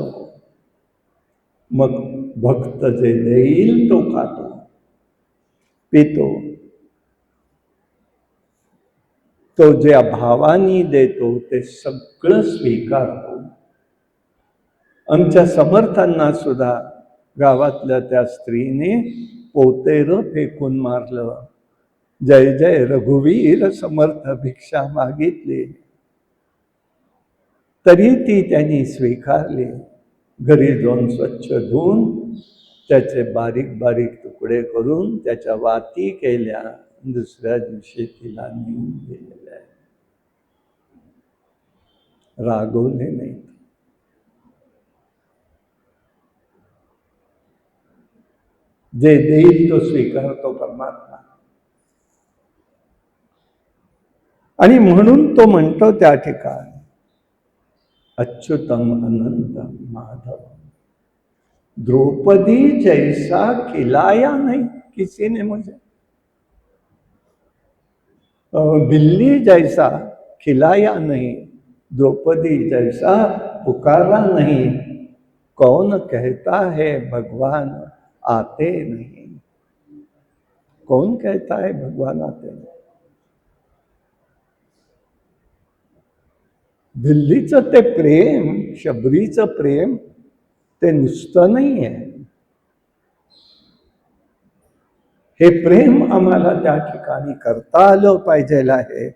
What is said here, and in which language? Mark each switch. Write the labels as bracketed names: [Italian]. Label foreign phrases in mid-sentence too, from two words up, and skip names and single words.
[Marathi] मग भक्त जे देईल तो खातो पितो, तो जे भावानी देतो ते सगळं स्वीकारतो. आमच्या समर्थांना सुद्धा गावातल्या त्या स्त्रीने पोतेर फेकून मारलं. जय जय रघुवीर समर्थ भिक्षा मागितली, तरी ती त्यांनी स्वीकारली. घरी जाऊन स्वच्छ धुवून त्याचे बारीक बारीक तुकडे करून त्याच्या वाती केल्या, दुसऱ्या दिवशी तिला नेऊन गेलेल्या आहे. रागवले नाही. जे देईल तो स्वीकारतो परमात्मा. आणि म्हणून तो म्हणतो त्या ठिकाणी, [Hindi] अच्युतम अनंत माधव द्रौपदी जैसा खिलाया नहीं किसी ने मुझे, बिल्ली जैसा खिलाया नहीं, द्रौपदी जैसा पुकारा नहीं, कौन कहता है भगवान आते नहीं? कौन कहता है भगवान आते नहीं? [Marathi] दिल्लीचं ते प्रेम, शबरीचं प्रेम ते नुसतं नाही आहे. हे प्रेम आम्हाला त्या ठिकाणी करता आलं पाहिजे आहे.